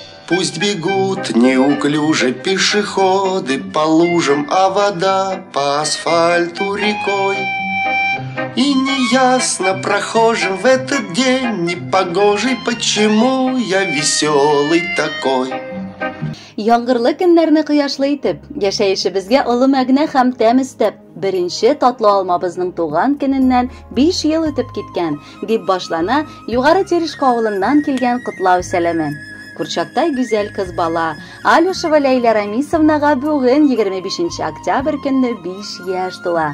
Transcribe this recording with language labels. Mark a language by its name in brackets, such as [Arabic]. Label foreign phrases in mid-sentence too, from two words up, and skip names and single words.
[Russian] Пусть бегут неуклюже пешеходы по лужам, а вода по асфальту рекой. И неясно прохожим в этот день непогожий, почему я веселый такой. [Tatar] Яңгырлы көннәрне кояшлы итеп, яшәешебезгә олы мәгънә һәм тәмез итеп, беренче татлы алмабызның туган көненнән 5 ел үтеп киткән, дип башлана Югары Терешка авылыннан килгән котлау сәламе. Курчактай гүзәл кыз бала Алюшева Ләйлә Рамисовнага бүген 25 октябрь көнне 5 яшь тула.